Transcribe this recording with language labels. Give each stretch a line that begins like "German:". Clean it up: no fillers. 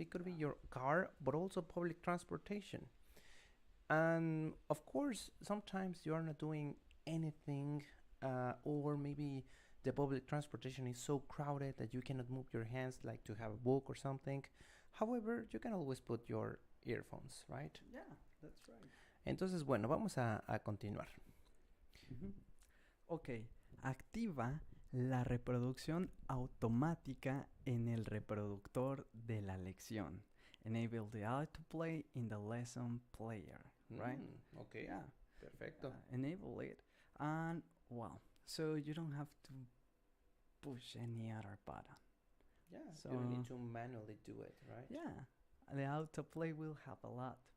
English: It could be your car, but also public transportation. And of course, sometimes you are not doing anything, or maybe the public transportation is so crowded that you cannot move your hands like to have a book or something. However, you can always put your earphones, right? Yeah, that's right.
Spanish: Entonces, bueno, vamos a continuar. Ok, activa la reproducción automática en el reproductor de la lección.
English: Enable the autoplay in the lesson player, right? Okay, Yeah.
Spanish: perfecto.
English: Enable it, and well, so you don't have to push any other button. Yeah, so you don't need to manually do it, right? Yeah, the autoplay will help a lot.